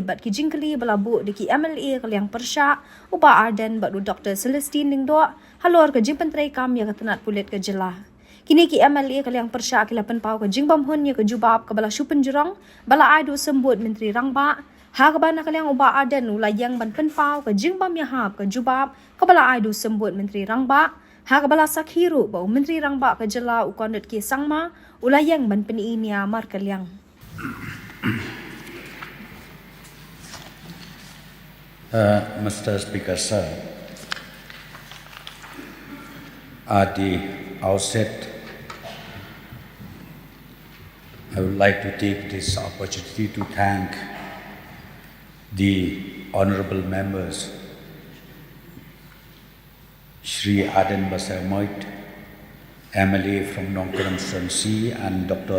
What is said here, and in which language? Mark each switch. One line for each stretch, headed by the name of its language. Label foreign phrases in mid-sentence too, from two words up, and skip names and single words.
Khasi: bad ki jingkli bala bu de ki MLA ka liang persha uba arden badu Dr Celestine dingdo halor ka jing pentrai kam ya ka tanat pulet ka jela kini ki MLA ka liang persha ki lapan pau ka jing bam hun ya ka jubab ka bala shupen jurong bala aidu sembut menteri rangba ha ka bana ka liang uba arden ula yang ban pen pau ka jing bam ya hab ka jubab ka bala aidu sembut menteri rangba ha ka bala sakhiru ba menteri rangba ka jela u kondet ki sangma ula yang ban pen inia mar ka liang
English: Mr. Speaker, sir, at the outset, I would like to take this opportunity to thank the honorable members, Shri Aden Basamoit, MLA from Nongkaram Sransi, and Dr.